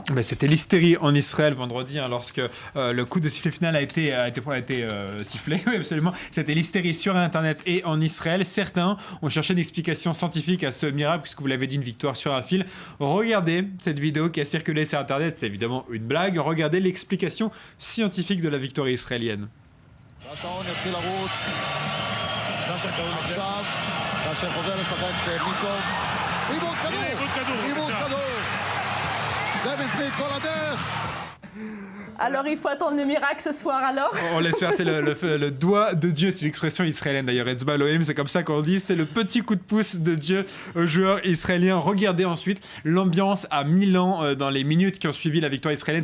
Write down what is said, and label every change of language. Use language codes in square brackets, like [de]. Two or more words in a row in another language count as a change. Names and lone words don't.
[fr] C'était l'hystérie en Israël vendredi lorsque le coup de sifflet final a été sifflé. Oui, absolument. C'était l'hystérie sur Internet et en Israël. Certains ont cherché une explication scientifique à ce miracle, puisque vous l'avez dit, une victoire sur un fil. Regardez cette vidéo qui a circulé sur Internet. C'est évidemment une blague. Regardez l'explication scientifique de la victoire israélienne. [he] השעון יתחיל לרוץ עכשיו, כאשר חוזר לשחק מיצוב, איבוד כדור, דווין סמית כל הדרך. [fr] Alors, il faut attendre le miracle ce soir, alors. On l'espère, c'est le doigt de Dieu, c'est l'expression israélienne d'ailleurs. [he] אצבע אלוהים, [fr] c'est comme ça qu'on dit, c'est le petit coup de pouce de Dieu aux joueurs israéliens. Regardez ensuite l'ambiance à Milan dans les minutes qui ont suivi la victoire israélienne.